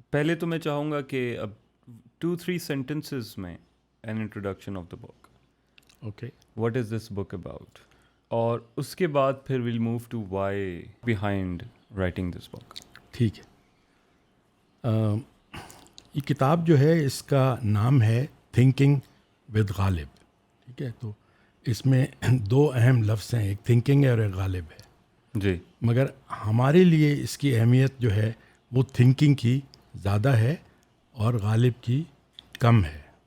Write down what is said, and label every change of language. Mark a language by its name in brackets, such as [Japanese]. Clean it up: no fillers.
[Urdu] پہلے تو میں چاہوں گا کہ اب 2-3 sentences میں [English] an introduction of the book. [Urdu] Okay. [English] What is this book about? [Urdu] اور اس کے بعد پھر [English] we'll move to why behind writing this book. [Urdu] ٹھیک ہے. یہ کتاب جو ہے اس کا نام ہے تھنکنگ ود غالب. ٹھیک ہے. تو اس میں دو اہم لفظ ہیں, ایک تھنکنگ ہے اور ایک غالب ہے. جی. مگر ہمارے لیے اس کی اہمیت جو ہے وہ تھنکنگ کی زیادہ ہے اور غالب کی کم ہے.